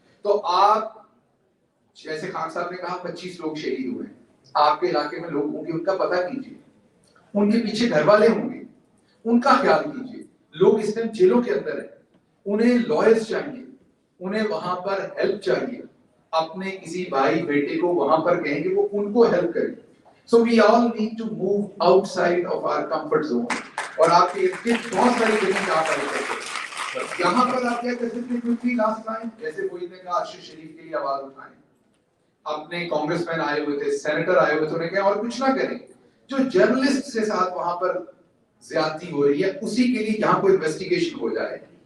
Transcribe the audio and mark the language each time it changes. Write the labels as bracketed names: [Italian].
[Urdu] تو آپ جیسے خان صاحب نے کہا 25 لوگ شہید ہوئے ہیں, آپ کے علاقے میں لوگ ہوں گے, ان کا پتہ کیجیے, ان کے پیچھے گھر والے ہوں گے, ان کا خیال کیجیے. لوگ اس ٹائم جیلوں کے اندر ہیں, انہیں لائرز چاہیے, انہیں وہاں پر ہیلپ چاہیے, اپنے کسی بھائی بیٹے کو وہاں پر کہیں گے وہ ان کو ہیلپ کریں. [English] So we all need to move outside of our comfort zone. [Urdu] اور آپ کے بہت ساری جگہیں آپ کر سکتے ہیں. یہاں پر آپ کیا کر سکتے ہیں, کیونکہ لاسٹ ٹائم جیسے کوئی نے کہا ارشد شریف کے لیے آواز اٹھائیں, اپنے کانگریس مین آئے ہوئے تھے, سینیٹر آئے ہوئے تھے, انہیں کہا اور کچھ نہ کریں, جو جرنلسٹ کے ساتھ وہاں پر زیادتی ہو رہی ہے اسی کے لیے یہاں کوئی انویسٹیگیشن ہو جائے.